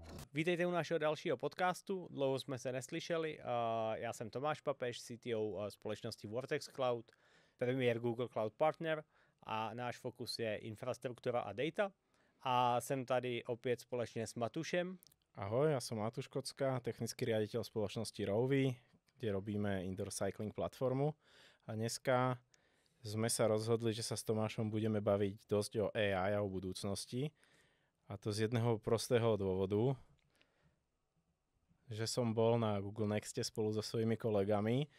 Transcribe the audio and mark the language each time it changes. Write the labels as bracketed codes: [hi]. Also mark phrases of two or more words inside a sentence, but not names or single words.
[cs] Vítejte u našeho dalšího podcastu, dlouho jsme se neslyšeli, já jsem Tomáš Papež, CTO společnosti Vortex Cloud, premiér Google Cloud Partner a náš fokus je infrastruktura a data. A jsem tady opět společně s Matušem. [sk] Ahoj, ja som Matúš Kocka, technický riaditeľ spoločnosti Rovi, kde robíme indoor cycling platformu. A dneska sme sa rozhodli, že sa s Tomášom budeme baviť dosť o AI a o budúcnosti. A to z jedného prostého dôvodu, že som bol na Google Nexte spolu so svojimi kolegami.